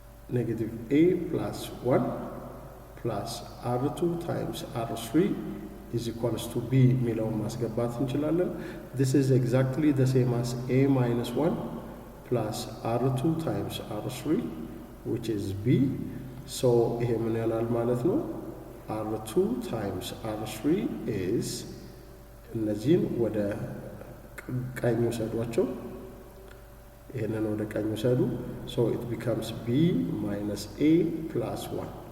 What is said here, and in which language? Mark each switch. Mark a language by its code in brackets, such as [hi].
[en] negative a plus 1 plus r2 times r3 is equals to b [am] የሚለውን ማስገባት እንችላለን። [en] this is exactly the same as a minus 1 plus r2 times r3 which is b. [am] so ይሄ ምን ይሆናል ማለት ነው? [en] r2 times r3 is [am] እነዚህን ወደ ቀኝ ወሰዷቸው። ይሄንን ወደ ቀኝ ወሰዱ። [en] so it becomes b minus a plus 1.